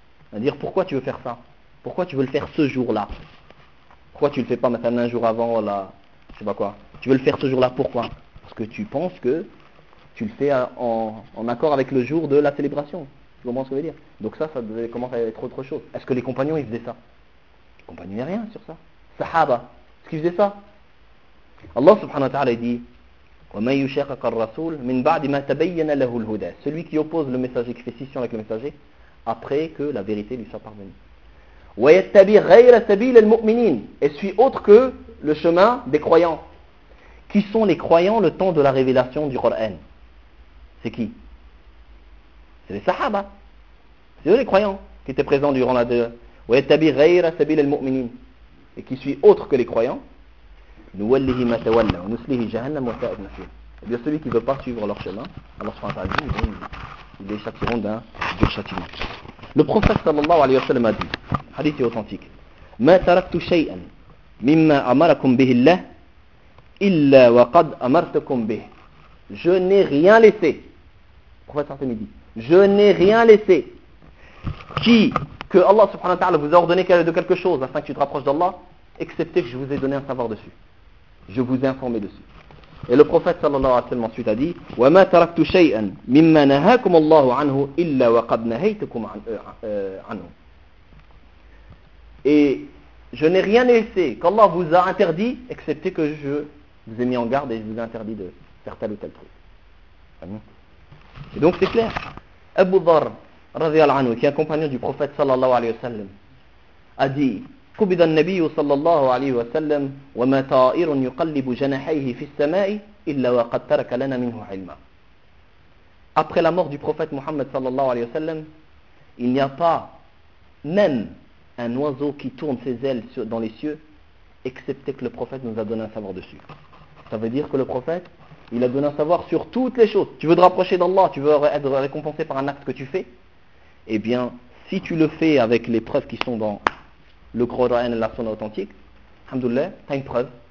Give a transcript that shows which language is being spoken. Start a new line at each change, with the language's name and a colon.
French: C'est-à-dire, pourquoi tu veux faire ça? Pourquoi tu veux le faire ce jour-là? Pourquoi tu ne le fais pas maintenant un jour avant, voilà, je sais pas quoi? Tu veux le faire ce jour-là, pourquoi? Parce que tu penses que tu le fais en accord avec le jour de la célébration. Tu comprends ce que je veux dire? Donc ça commence à être autre chose. Est-ce que les compagnons, ils faisaient ça? Les compagnons n'ont rien sur ça. Sahaba, est-ce qu'ils faisaient ça? Allah subhanahu wa ta'ala dit,
Arabic: وَمَنْ يُشَاقَقَ الرَّسُولُ مِنْ بَعْدِ مَا تَبَيَّنَ لَهُ الْهُدَى.
French: Celui qui oppose le messager, qui fait scission avec le messager, après que la vérité lui soit parvenue.
Arabic: Wa yattabi ghayra sabil al-mu'minin,
French: et suit autre que le chemin des croyants. Qui sont les croyants le temps de la révélation du Coran? C'est qui? C'est les Sahaba. C'est eux les croyants qui étaient présents durant la deux.
Arabic: Wa yattabi ghayra sabil al-mu'minin,
French: et qui suit autre que les croyants?
Arabic: Nuwallihi ma tawalla wa nuslihi jahannam wa sa'at masir.
French: Et bien celui qui ne veut pas suivre leur chemin, Allah subhanahu wa ta'ala dit, ils les châtiront d'un châtiment. Le prophète sallallahu alayhi wa sallam a dit, hadith est authentique,
Arabic: مَا تَرَكْتُ شَيْئًا مِمَّا أَمَرَكُمْ بِهِ اللَّهِ إِلَّا وَقَدْ أَمَرْتَكُمْ بِهِ.
French: Je n'ai rien laissé. Le prophète sallallahu alayhi wa sallam dit, je n'ai rien laissé que Allah subhanahu wa ta'ala vous a ordonné de quelque chose afin que tu te rapproches d'Allah, excepté que je vous ai donné un savoir dessus. Je vous ai informé dessus. Et le prophète sallallahu alayhi wa sallam ensuite a dit,
Arabic: وَمَا تَرَكْتُ شَيْئًا مِمَّا نَهَاكُمُ اللَّهُ عَنْهُ إِلَّا وَقَدْ نَهَيْتُكُمْ عَنْهُ.
French: Et je n'ai rien laissé qu'Allah vous a interdit, excepté que je vous ai mis en garde et je vous ai interdit de faire tel ou tel truc. Et donc c'est clair.
Arabic: Abu Dharr, radiallahu anhu,
French: qui est un compagnon du prophète sallallahu alayhi wa sallam, a dit,
Arabic: قبض النبي صلى الله عليه وسلم وما طائر يقلب جناحيه في السماء إلا وقد ترك لنا منه علما.
French: Après la mort du prophète Mohammed sallallahu alayhi wa sallam, il n'y a pas même un oiseau qui tourne ses ailes dans les cieux, excepté que le prophète nous a donné un savoir dessus. Ça veut dire que le prophète, il a donné un savoir sur toutes les choses. Tu veux te rapprocher d'Allah, tu veux être récompensé par un acte que tu fais, eh bien, si tu le fais avec les preuves qui sont dans le Coran et la Sunna authentique, alhamdoulilah, tu as une preuve.